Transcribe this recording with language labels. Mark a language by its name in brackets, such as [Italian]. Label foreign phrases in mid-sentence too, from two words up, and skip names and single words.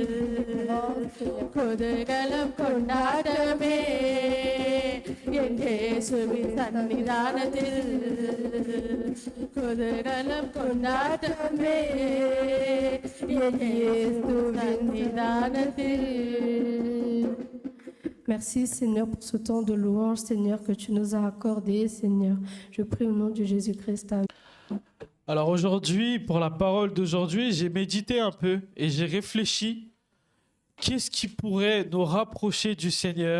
[Tamil] குதூகலம் கொண்டாட்டமே என் இயேசுவின் சந்நிதானத்தில். குதூகலம் கொண்டாட்டமே என் இயேசுவின் சந்நிதானத்தில். [French] Merci Seigneur pour ce temps de louange, Seigneur, que tu nous as accordé, Seigneur. Je prie au nom de Jésus-Christ. Amen. Alors aujourd'hui, pour la parole d'aujourd'hui, j'ai médité un peu et j'ai réfléchi. Qu'est-ce qui pourrait nous rapprocher du Seigneur?